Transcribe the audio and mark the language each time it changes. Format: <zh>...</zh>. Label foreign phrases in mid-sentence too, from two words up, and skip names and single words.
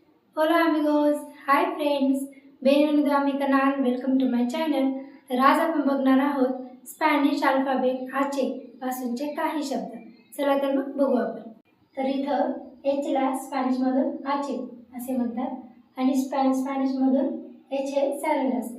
<es>Hola amigos,</es> <en>hi friends,</en> <es>bienvenido a mi canal,</es> <en>welcome to my channel.</en> <mr>तर आज आपण बघणार आहोत</mr> <en>Spanish alphabet</en> <mr>आचे पासूनचे काही शब्द. चला तर मग बघू आपण. तर इथं एचला स्पॅनिशमधून आचे असे म्हणतात आणि स्पॅनिशमधून एच हे सायलेंट असते.</mr>